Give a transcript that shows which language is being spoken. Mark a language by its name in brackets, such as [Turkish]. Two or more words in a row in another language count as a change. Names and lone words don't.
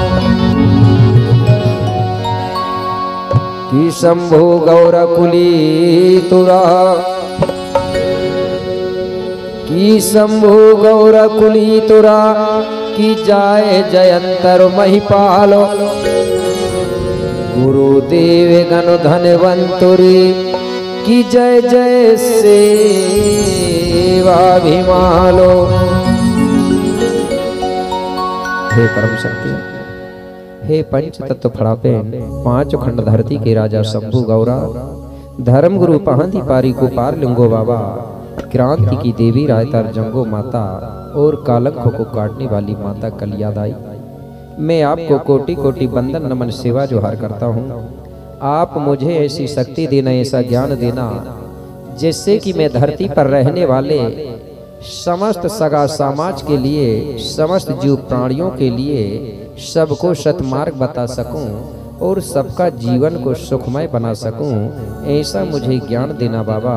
[Hindi] कि शंभु गौर कुली तुरा कि शंभु गौर कुली तुरा कि जाए जयंतर महिपालो गुरुदेव गण धनवंतुरी कि जय जय सेवाभिमालो। हे परम शक्ति हे पंच तत्व फड़ापेन पांच खंड धरती के राजा शंभु गौरा धर्म गुरु पहंती पारी को पार लिंगो बाबा क्रांति की देवी रायतार जंगो माता और कालंकों को काटने वाली माता कलियादाई मैं आपको कोटि कोटि बंदन नमन सेवा जोहार करता हूँ। आप मुझे ऐसी शक्ति देना ऐसा ज्ञान देना जिससे कि मैं धरती पर रहने वाले समस्त सगा समाज के लिए समस्त जीव प्राणियों के लिए सबको सतमार्ग बता सकूं और सबका जीवन को सुखमय बना सकूं ऐसा मुझे ज्ञान देना बाबा।